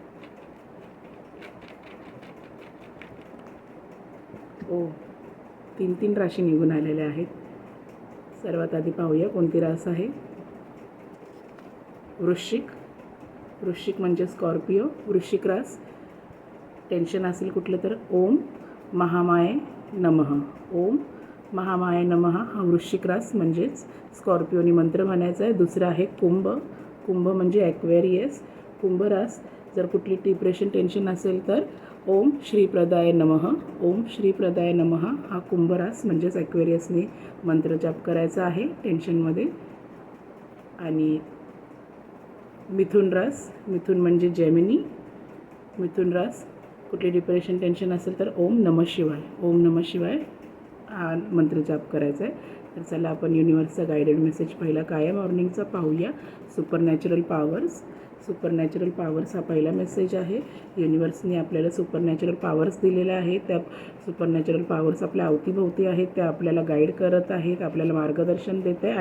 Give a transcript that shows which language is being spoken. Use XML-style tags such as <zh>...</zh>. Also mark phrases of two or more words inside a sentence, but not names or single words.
<mr>ओ, तीन राशी निघून आलेल्या आहेत. सर्वात आधी पाहूया कोणती रास आहे. वृश्चिक. वृश्चिक म्हणजे स्कॉर्पिओ. वृश्चिक रास. टेन्शन असेल कुठलं तर</mr> <sa>ओम महामाये नमः. ओम महामाये नमः</sa> <mr>हा वृश्चिक रास म्हणजेच स्कॉर्पिओनी मंत्र म्हणायचा आहे. दुसरं आहे कुंभ. कुंभ म्हणजे ॲक्वेरियस. कुंभ रास जर कुठली</mr> <en>depression tension</en> <mr>असेल तर</mr> <sa>ओम श्रीप्रदाय नमः. ओम श्रीप्रदाय नमः</sa> <mr>हा कुंभ रास म्हणजेच ॲक्वेरियसने मंत्र जाप करायचा आहे टेन्शनमध्ये. आणि मिथुन रास. मिथुन म्हणजे जेमिनी. मिथुन रास कुठली</mr> <en>depression tension</en> <mr>असेल तर</mr> <sa>ओम नमः शिवाय. ओम नमः शिवाय</sa> <mr>हा मंत्र जाप करायचा आहे. तर चला आपण युनिवर्सचा</mr> <en>guided message</en> <mr>पहिला काय आहे मॉर्निंगचा पाहूया.</mr> <en>supernatural powers. supernatural powers</en> <mr>हा पहिला मेसेज आहे. युनिवर्सने आपल्याला</mr> <en>supernatural powers</en> <mr>दिलेल्या आहेत. त्या</mr> <en>supernatural powers</en> <mr>आपल्या अवतीभोवती आहेत. त्या आपल्याला गाईड करत आहेत, आपल्याला मार्गदर्शन देत आहे.</mr>